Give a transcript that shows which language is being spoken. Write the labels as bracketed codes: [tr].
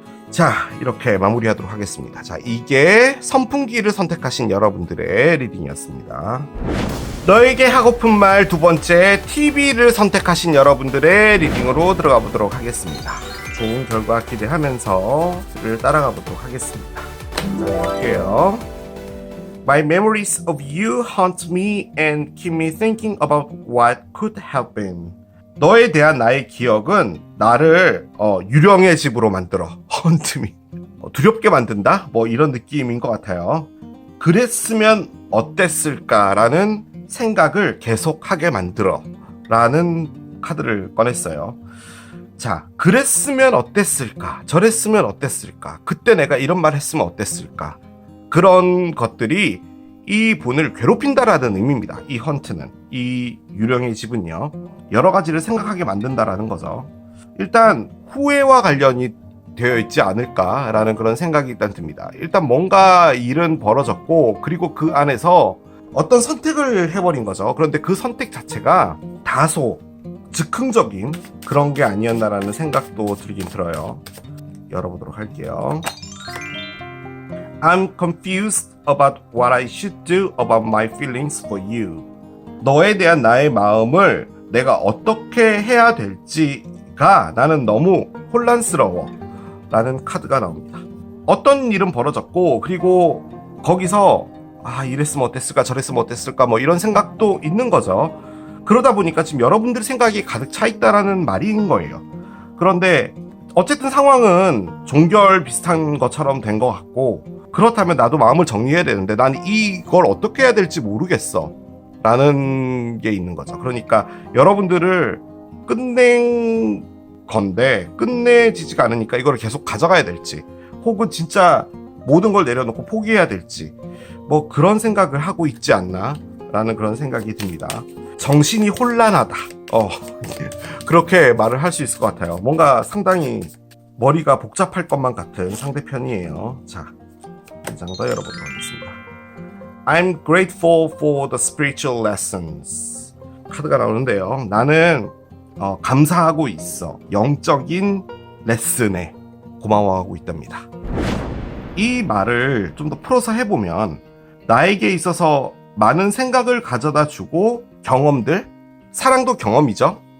[ko] 자, 이렇게 마무리하도록 하겠습니다. 자, 이게 선풍기를 선택하신 여러분들의 리딩이었습니다. 너에게 하고픈 말 두 번째, TV를 선택하신 여러분들의 리딩으로 들어가 보도록 하겠습니다. 좋은 결과 기대하면서 를 따라가 보도록 하겠습니다. 자, 볼게요. [en] My memories of you haunt me and keep me thinking about what could have been. [ko] 너에 대한 나의 기억은 나를 유령의 집으로 만들어. [en] haunt me. [ko] 두렵게 만든다? 뭐 이런 느낌인 것 같아요. 그랬으면 어땠을까라는 생각을 계속하게 만들어 라는 카드를 꺼냈어요. 자, 그랬으면 어땠을까? 저랬으면 어땠을까? 그때 내가 이런 말 했으면 어땠을까? 그런 것들이 이 분을 괴롭힌다라는 의미입니다. 이 헌트는, 이 유령의 집은요, 여러 가지를 생각하게 만든다라는 거죠. 일단 후회와 관련이 되어 있지 않을까라는 그런 생각이 일단 듭니다. 일단 뭔가 일은 벌어졌고 그리고 그 안에서 어떤 선택을 해버린 거죠. 그런데 그 선택 자체가 다소 즉흥적인 그런 게 아니었나라는 생각도 들긴 들어요. 열어보도록 할게요. [en] I'm confused about what I should do about my feelings for you. [ko] 너에 대한 나의 마음을 내가 어떻게 해야 될지가 나는 너무 혼란스러워 라는 카드가 나옵니다. 어떤 일은 벌어졌고, 그리고 거기서 이랬으면 어땠을까 저랬으면 어땠을까 뭐 이런 생각도 있는 거죠. 그러다 보니까 지금 여러분들의 생각이 가득 차 있다라는 말인 거예요. 그런데 어쨌든 상황은 종결 비슷한 것처럼 된 것 같고, 그렇다면 나도 마음을 정리해야 되는데 난 이걸 어떻게 해야 될지 모르겠어 라는 게 있는 거죠. 그러니까 여러분들을 끝낸 건데 끝내지지가 않으니까 이걸 계속 가져가야 될지, 혹은 진짜 모든 걸 내려놓고 포기해야 될지, 뭐 그런 생각을 하고 있지 않나 라는 그런 생각이 듭니다. 정신이 혼란하다, 그렇게 말을 할 수 있을 것 같아요. 뭔가 상당히 머리가 복잡할 것만 같은 상대편이에요. 자, 한 장 더 열어보도록 하겠습니다. [en] I'm grateful for the spiritual lessons. [ko] 카드가 나오는데요. 나는 감사하고 있어. 영적인 레슨에 고마워하고 있답니다. 이 말을 좀 더 풀어서 해보면, 나에게 있어서 많은 생각을 가져다 주고 경험들, 사랑도 경험이죠.